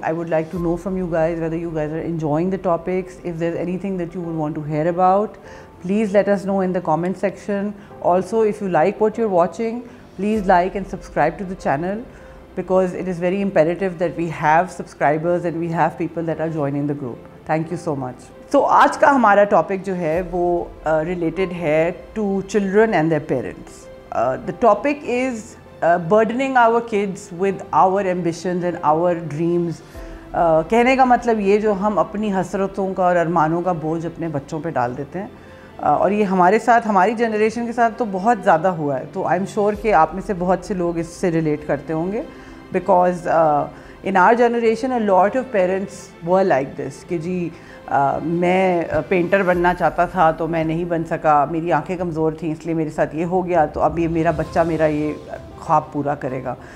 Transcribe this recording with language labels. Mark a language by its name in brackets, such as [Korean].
[English] I would like to know from you guys whether you guys are enjoying the topics. If there's anything that you would want to hear about, please let us know in the comment section. Also, if you like what you're watching, please like and subscribe to the channel, because it is very imperative that we have subscribers and we have people that are joining the group. Thank you so much. [Hindi] So आज का हमारा topic जो है वो related है [English] to children and their parents. The topic is burdening our kids with our ambitions and our dreams. [Hindi] कहने का मतलब ये जो हम अपनी हसरतों का और अरमानों का बोझ अपने बच्चों पे डाल देते हैं, और ये हमारे साथ, हमारी जनरेशन के साथ तो बहुत ज़्यादा हुआ है. तो [English] I am sure [Hindi] कि आप में से बहुत से लोग इससे रिलेट करते होंगे, [English] because in our generation a lot of parents were like this [Hindi] कि जी मैं पेंटर बनना चाहता था तो मैं नहीं बन सका, मेरी आंखें कमज़ोर थी इसलिए मेरे साथ ये हो गया, तो अब ये मेरा बच्चा मेरा ये ख्वाब पूरा करेगा.